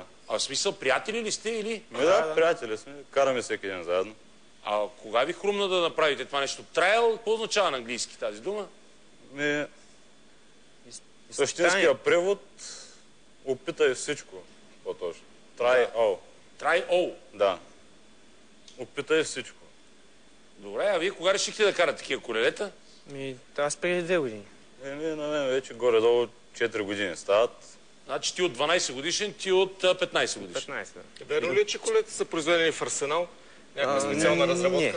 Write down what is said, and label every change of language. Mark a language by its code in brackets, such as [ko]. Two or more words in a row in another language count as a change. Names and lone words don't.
[bg] А в смисъл, приятели ли сте или? Да, приятели сме. Караме всеки ден заедно. А кога ви хрумна да направите това нещо? Трайл, какво означава на английски тази дума? Същинския превод опитай всичко. По-точно. [en] Try all. Try all. [bg] Да. Опитай всичко. Добре, а вие кога решихте да карате такива колелета? Аз преди 2 години. На мен вече горе-долу 4 години стават. Значи ти от 12 годишен, ти от 15 годишен. 15, да. Верно ли е, че колета са произведени в Арсенал? Някаква специална разработка?